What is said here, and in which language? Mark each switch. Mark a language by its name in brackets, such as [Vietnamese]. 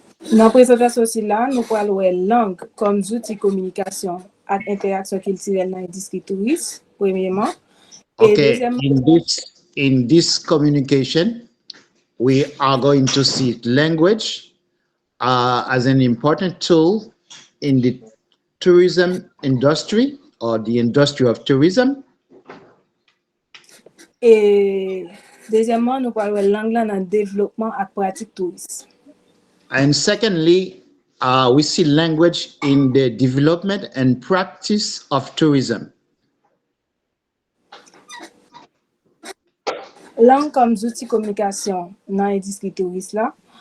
[French] Dans la présentation aussi là, nous parlons de langue comme outil de communication et interaction culturelle dans l'industrie touristique, premièrement. Et deuxièmement, [English] in this communication, we are going to see language as an important tool in the tourism industry or the industry of tourism. [French] Et deuxièmement, nous parlons de langue dans le développement et pratique touristique. [English] And secondly, we see language in the development and practice of tourism. [French] Langue comme outil de communication dans l'industrie touristique là.